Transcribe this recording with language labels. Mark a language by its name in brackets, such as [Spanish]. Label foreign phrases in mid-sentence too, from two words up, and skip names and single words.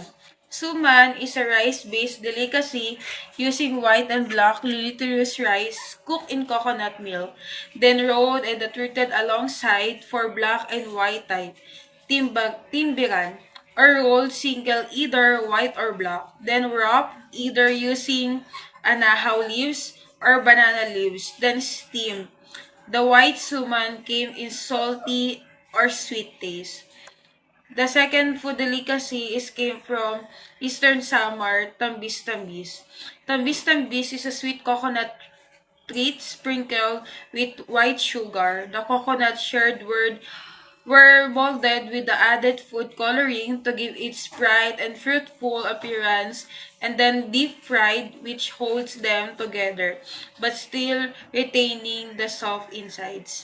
[English] Suman is a rice-based delicacy using white and black glutinous rice cooked in coconut milk, then rolled and treated alongside for black and white type, timbiran, or rolled single either white or black, then wrapped either using anahaw leaves or banana leaves, then steamed. The white suman came in salty or sweet taste. The second food delicacy came from Eastern Samar, tambis-tambis. Tambis-tambis is a sweet coconut treat sprinkled with white sugar. The coconut shred were molded with the added food coloring to give its bright and fruitful appearance and then deep fried, which holds them together but still retaining the soft insides.